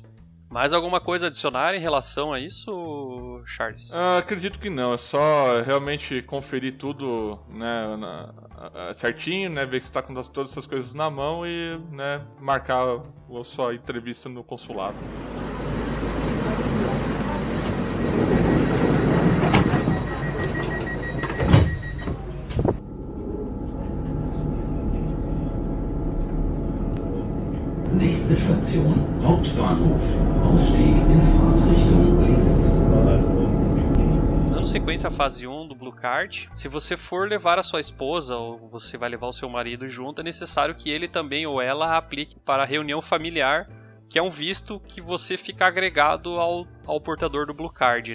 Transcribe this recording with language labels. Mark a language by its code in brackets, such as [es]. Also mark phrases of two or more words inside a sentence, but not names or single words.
[pt] Mais alguma coisa a adicionar em relação a isso, Charles? Acredito que não, é só realmente conferir tudo, né, certinho, né, ver que você está com todas essas coisas na mão e, né, marcar a sua entrevista no consulado. [de] Nächste Station, Hauptbahnhof. Ausstieg in Fahrtrichtung links. [pt] Dando sequência à fase 1 do Blue Card, se você for levar a sua esposa ou você vai levar o seu marido junto, é necessário que ele também ou ela aplique para a reunião familiar, que é um visto que você fica agregado ao portador do Blue Card.